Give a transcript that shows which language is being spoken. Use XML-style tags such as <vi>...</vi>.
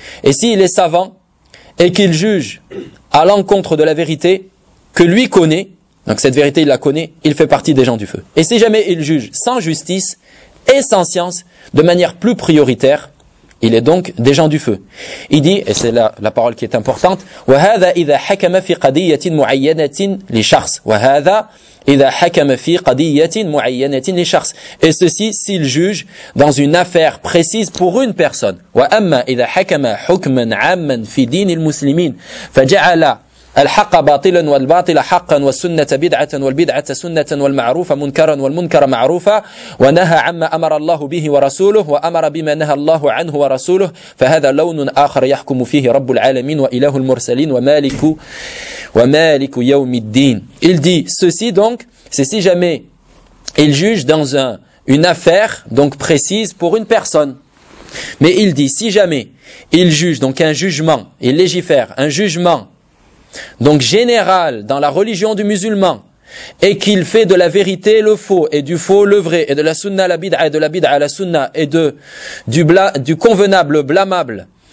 <fr>Et s'il est savant et qu'il juge à l'encontre de la vérité que lui connaît, donc cette vérité, il la connaît, il fait partie des gens du feu. Et si jamais il juge sans justice et sans science, de manière plus prioritaire, il est donc des gens du feu. Il dit, et c'est la parole qui est importante,</fr> <ar>وَهَذَا إِذَا حَكَمَ فِي قَدِيَّةٍ مُعَيَّنَةٍ لِشَخْصٍ وَهَذَا إِذَا حَكَمَ فِي قَدِيَّةٍ مُعَيَّنَةٍ لِشَخْصٍ.</ar> <fr>Et ceci, s'il juge dans une affaire précise pour une personne.</fr> <ar>وَأَمَّا إِذَا حَكَمَ حُكْمًا عَمًّا فِي دِينِ الْمُسْلِمِينَ فَجَعَلَ الحق باطلا والباطل حقا والسنة بدعة والبدعة سنة والمعروف منكرا والمنكر معروفا ونهى عما أمر الله به ورسوله وأمر بما نهى الله عنه ورسوله فهذا لون آخر يحكم فيه رب العالمين وإله المرسلين ومالك يوم الدين.</ar> <fr>Il dit ceci donc, c'est si jamais il juge dans une affaire donc précise pour une personne. Mais il dit si jamais il juge donc un jugement, il légifère un jugement donc général dans la religion du musulman, et qu'il fait de la vérité le faux, et du faux le vrai, et de la sunna la bid'a, et de la bid'a la sunna, et du convenable le blâmable,</fr>